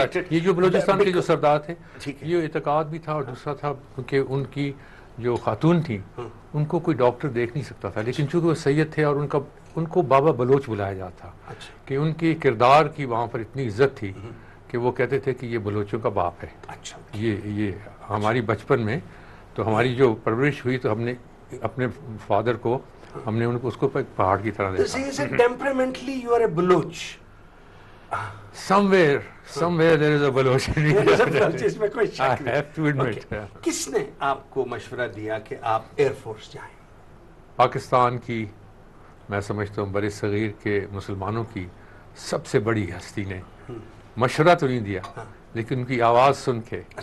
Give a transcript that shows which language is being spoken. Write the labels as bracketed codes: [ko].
[ur] یہ جو بلوچستان کے جو سردار تھے، یہ اعتقاد بھی تھا. اور دوسرا تھا کہ ان کی جو خاتون تھیں ان کو کوئی ڈاکٹر دیکھ نہیں سکتا تھا، لیکن چونکہ وہ سید تھے اور ان کو بابا بلوچ بلایا جاتا کہ ان کی کردار کی وہاں پر اتنی عزت تھی کہ وہ کہتے تھے کہ یہ بلوچوں کا باپ ہے. یہ ہماری بچپن میں تو ہماری جو پرورش ہوئی تو ہم نے اپنے فادر کو ہم نے اس کو پہاڑ کی طرح دیکھا. [en] Temperamentally you are a Baloch. somewhere there is a Baloch. [ur] اس میں کوئی شک نہیں. [en] I have to admit. [ur] کس نے آپ کو مشورہ دیا کہ آپ ایئر فورس جائیں؟ پاکستان کی، میں سمجھتا ہوں بر صغیر کے مسلمانوں کی سب سے بڑی ہستی نے مشورہ تو نہیں دیا، لیکن ان کی آواز سن کے،